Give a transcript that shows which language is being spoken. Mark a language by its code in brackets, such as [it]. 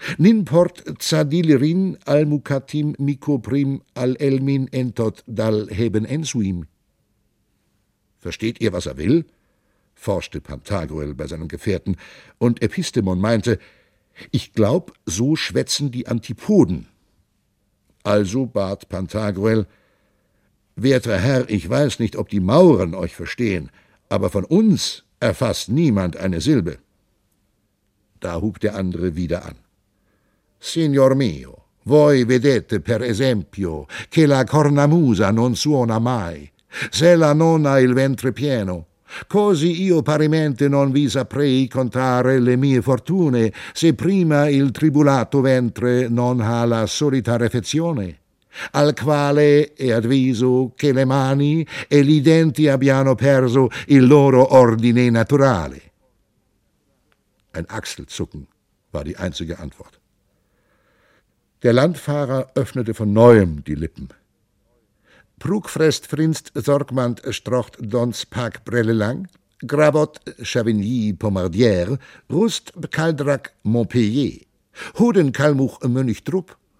[de] Nimport zadilirin almucatim micoprim al elmin entot dal heben ensuim.« »Versteht ihr, was er will?« forschte Pantagruel bei seinen Gefährten, und Epistemon meinte: »Ich glaub, so schwätzen die Antipoden.« Also bat Pantagruel: »Werter Herr, ich weiß nicht, ob die Mauren euch verstehen, aber von uns erfasst niemand eine Silbe.« Da hub der andere wieder an: [it] »Signor mio, voi vedete per esempio che la cornamusa non suona mai, se la non ha il ventre pieno. Così io parimente non vi saprei contare le mie fortune, se prima il tribulato ventre non ha la solita refezione, al quale è avviso che le mani e gli denti abbiano perso il loro ordine naturale.« [de] Ein Achselzucken war die einzige Antwort. Der Landfahrer öffnete von neuem die Lippen. Prugfrest frinst Sorgmand strocht dons pack brelle lang, Grabot Chavigny Pomardière, Rust Caldrac Montpellier, Huden Kalmuch Mönich Trupp.